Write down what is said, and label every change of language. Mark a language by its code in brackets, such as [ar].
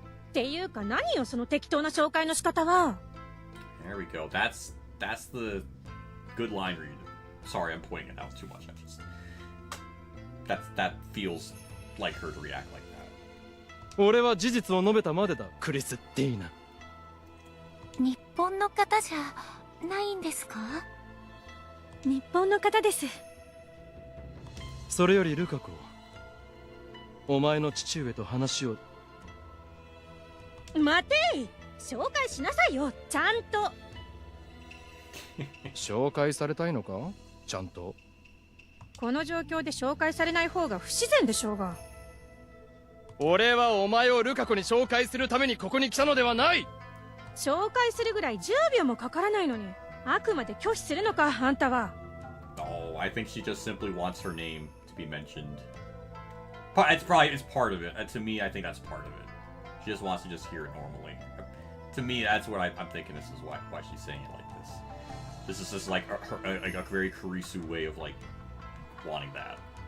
[ja] っていうか何よその適当な紹介の仕方は。 [en] There we go. That's the good line read. Sorry, I'm pointing it out too much. That feels like her to react like that. [ja] 俺は事実を述べたまでだ、クリス・ディーナ。日本の方じゃないんですか？日本の方です。それよりルカ子、お前の父上と話を。待てい、紹介しなさいよ、ちゃんと。紹介されたいのか？ちゃんと。この状況で紹介されない方が不自然でしょうが。俺はお前をルカ子に紹介するためにここに来たのではない。紹介するぐらい10秒もかからないのに、あくまで拒否するのか、あんたは。 [en] Oh, I think she just simply wants her name to be mentioned. It's part of it. To me, I think that's part of it. She just wants to just hear it normally. To me, that's what I'm thinking. This is why she's saying it like this. This is just like a very Kurisu way of like wanting that.